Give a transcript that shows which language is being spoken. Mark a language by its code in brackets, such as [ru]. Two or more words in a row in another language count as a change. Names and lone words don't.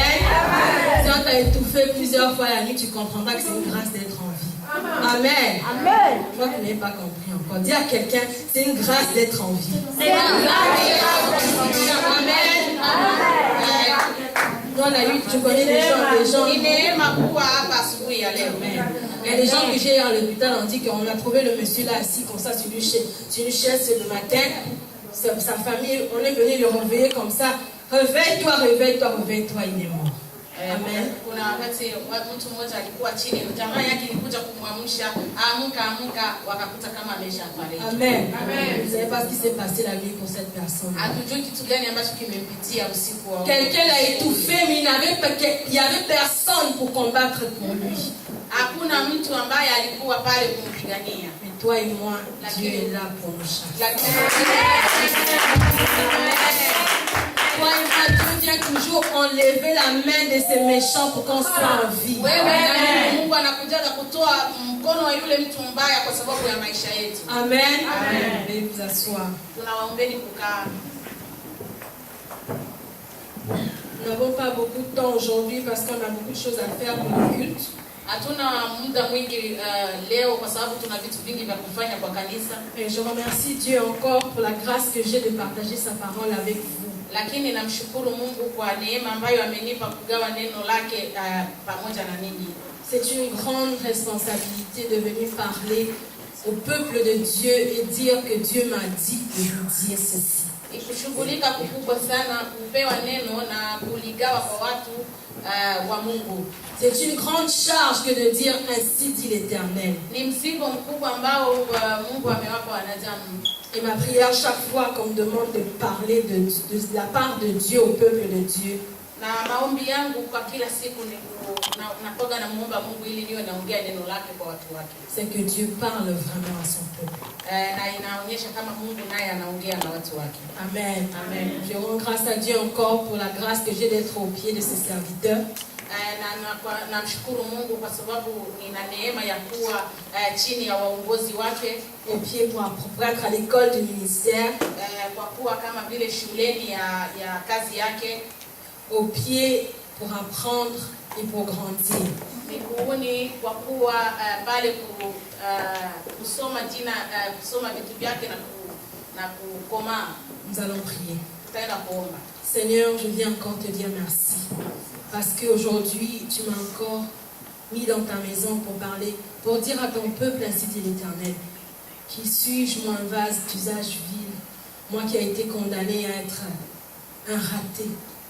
[fr] Si on t'a étouffé plusieurs fois la nuit, tu comprendras que c'est une grâce d'être en vie. Amen. Amen. Je crois que vous n'avez pas compris encore. Dis à quelqu'un, c'est une grâce d'être en vie. C'est une grâce d'être en vie. Amen. Dans la lutte, je connais des gens. [sw] Ni neema kuwa hapa asubuhi ya leo. [fr] Il y a des gens que j'ai à l'hôpital, on dit qu'on a trouvé le monsieur là assis comme ça sur une chaise le matin. Sa famille, on est venu le réveiller comme ça. Réveille-toi, réveille-toi, réveille-toi, il est mort. Amen. [sw] Kuna wakati mtu mmoja alikuwa chini, jamaa yake ilikuja kumwamsha, amka, wakakuta kama ameshafariki. Amen. Amen. [fr] Vous savez pas ce qui s'est passé la nuit pour cette personne. [sw] Hatujui kitu gani ambacho kimempitia usiku wa. [fr] Quelqu'un l'a étouffé, mais il y avait personne pour combattre pour lui. [sw] Hakuna mtu ambaye alikuwa pale kumpigania. [fr] Mais toi et moi, Dieu est là pour nous chasser. Toi et moi, Dieu vient toujours enlever la main de ces méchants pour qu'on soit en vie. [sw] Mungu anakuja kutoa mkono wa yule mtu mbaya kwa sababu ya maisha yetu. [fr] Amen. Amen. Veuillez vous asseoir. [sw] Tunawaombeni kukaa. [fr] Nous n'avons pas beaucoup de temps aujourd'hui parce qu'on a beaucoup de choses à faire pour le culte. [sw] Hatuna muda mwingi leo kwa sababu tuna vitu vingi vya kufanya kwa kanisa. [fr] Et je remercie Dieu encore pour la grâce que j'ai de partager sa parole avec vous. [sw] Lakini namshukuru Mungu kwa neema ambayo amenipa kugawa neno lake pamoja na ninyi. [fr] C'est une grande responsabilité de venir parler au peuple de Dieu et dire que Dieu m'a dit de vous dire ceci. [sw] Ikushughulika kukubwa sana kupewa neno na kuligawa kwa watu wa Mungu. [fr] C'est une grande charge que de dire ainsi dit l'Éternel. [sw] Ni mzigo mkubwa ambao Mungu amewapa wanadamu. [fr] Et ma prière chaque fois qu'on me demande de parler de la part de Dieu au peuple de Dieu. [sw] Na maombi yangu kwa kila siku ni nakoga na muomba Mungu ili niwe naongea neno lake kwa watu wake. [fr] C'est que Dieu parle vraiment à son peuple. [sw] Na inaonyesha kama Mungu naye anaongea na watu wake. Amen. Amen. [fr] Je rends grâce à Dieu encore pour la grâce que j'ai d'être au pied de ses serviteurs. [sw] Namshukuru Mungu kwa sababu nina neema ya kuwa chini ya waongozi wake, [fr] au pied pour être à l'école du ministère, [sw] kwa kuwa kama vile shuleni ya kazi yake, [fr] au pied pour apprendre et pour grandir. [sw] Miguuni kwa kuwa pale kusoma jina kusoma vitu vyake na kukoma. [fr] Nous allons prier. [sw] Tutaenda kuomba. [fr] Seigneur, je viens encore te dire merci. Parce qu'aujourd'hui, tu m'as encore mis dans ta maison pour parler, pour dire à ton peuple, ainsi dit l'Éternel, qui suis-je, moi, un vase d'usage vil, moi qui ai été condamné à être un raté.